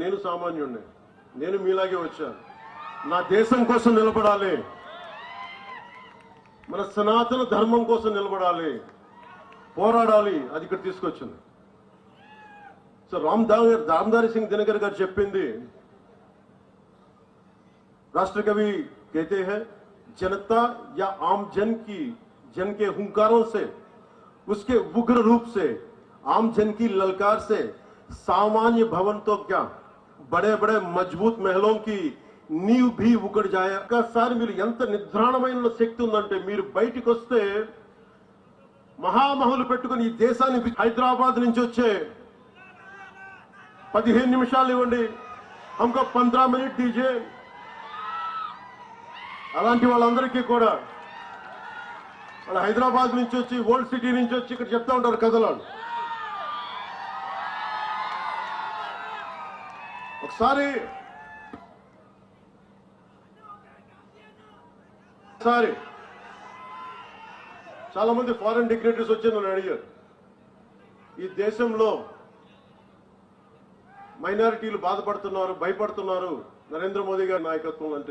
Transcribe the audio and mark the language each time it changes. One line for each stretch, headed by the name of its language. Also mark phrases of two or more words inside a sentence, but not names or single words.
Telugu: నేను సామాన్యుడిని, నేను మీలాగే వచ్చాను. నా దేశం కోసం నిలబడాలి, మన సనాతన ధర్మం కోసం నిలబడాలి, పోరాడాలి. అది ఇక్కడ తీసుకొచ్చింది. సో రామ్ధారి సింగ్ దినకర్ గారు చెప్పింది,
Hindi: राष्ट्र कवि कहते हैं, जनता या आम जन के हुंकारों से, उसके उग्र रूप से, आम जन की ललकार से सामान्य भवन तो क्या, बड़े बड़े मजबूत महलों की नींव भी उकड़ जाए.
Telugu: సార్ మీరు ఎంత నిద్రాణమైన శక్తి ఉందంటే, మీరు బయటికి వస్తే మహామహులు పెట్టుకుని ఈ దేశాన్ని, హైదరాబాద్ నుంచి వచ్చే 15 నిమిషాలు ఇవ్వండి,
Hindi: हमको 15 मिनट दीजिए.
Telugu: అలాంటి వాళ్ళందరికీ కూడా వాళ్ళు హైదరాబాద్ నుంచి వచ్చి, ఓల్డ్ సిటీ నుంచి వచ్చి ఇక్కడ చెప్తా ఉంటారు కథలు. ఒకసారి చాలా మంది
English: foreign dignitaries
Telugu: వచ్చి నన్ను అడిగారు, ఈ దేశంలో మైనారిటీలు బాధపడుతున్నారు, భయపడుతున్నారు నరేంద్ర మోదీ గారి నాయకత్వం అంటే.